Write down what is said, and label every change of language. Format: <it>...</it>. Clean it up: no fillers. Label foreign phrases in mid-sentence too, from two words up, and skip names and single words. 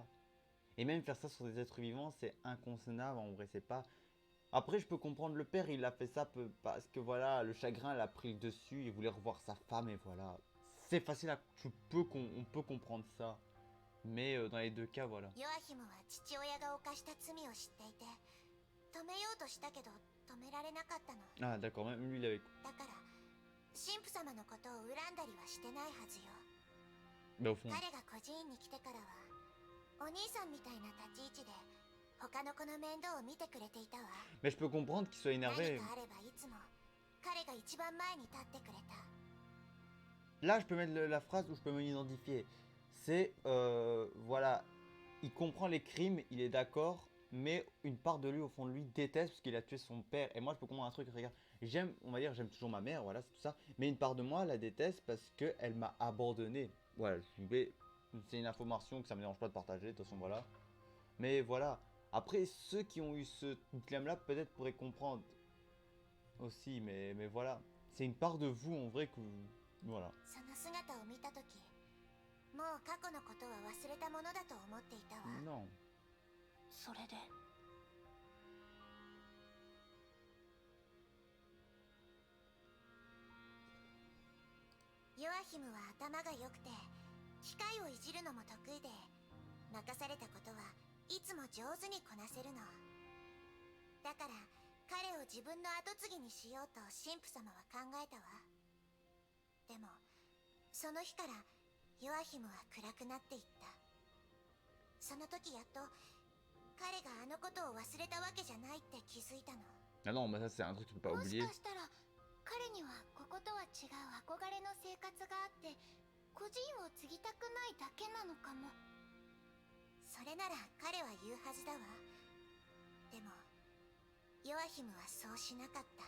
<fr>Et même faire ça sur des êtres vivants, c'est inconcevable. En vrai, c'est pas. Après, je peux comprendre le père, il a fait ça parce que voilà, le chagrin l'a pris le dessus, il voulait revoir sa femme et voilà. C'est facile à. On peut comprendre ça. Mais dans les deux cas, voilà.</fr> <ja>ヨアヒムは父親が犯した罪を知っていて止めようとしたけど止められなかったの。</ja> <fr>Ah, d'accord, même lui, il avait.</fr> <ja>だから神父様のことを恨んだりはしてないはずよ。</ja> <fr>Mais au fond.</fr> <ja>彼が孤児院に来てからはお兄さんみたいな立ち位置で他の子の面倒を見てくれていたわ。</ja> <fr>Mais je peux comprendre qu'il soit</fr> <ja>何</ja> <fr>énervé.</fr> <ja>かあればいつも彼が一番前に立ってくれた。</ja> <fr>Là, je peux mettre la phrase où je peux m'identifier. C'est, voilà, il comprend les crimes, il est d'accord, mais une part de lui, au fond de lui, déteste parce qu'il a tué son père. Et moi, je peux comprendre un truc, regarde, j'aime, on va dire, j'aime toujours ma mère, voilà, c'est tout ça. Mais une part de moi la déteste parce qu'elle m'a abandonné. Voilà, c'est une information que ça me dérange pas de partager, de toute façon, voilà. Mais voilà, après, ceux qui ont eu ce dilemme-là, peut-être pourraient comprendre aussi, mais voilà. C'est une part de vous, en vrai, que... Voilà.</fr> <ja>その姿を見たとき、もう過去のことは忘れたものだと思っていたわ。</ja> <fr>Non.</fr> <ja>それでヨアヒムは頭が良くて機械をいじるのも得意で任されたことはいつも上手にこなせるの。だから彼を自分の跡継ぎにしようと神父様は考えたわ。でもその日からヨアヒムは暗くなっていった。その時やっと彼があのことを忘れたわけじゃないって気づいたの。</ja> <fr>Ah non, mais ça, c'est un truc que tu peux pas</fr> <ja>もし</ja> <fr>oublier.</fr> <ja>かしたら彼にはこことは違う憧れの生活があって孤児院を継ぎたくないだけなのかも。それなら彼は言うはずだわ。でもヨアヒムはそうしなかった。</ja>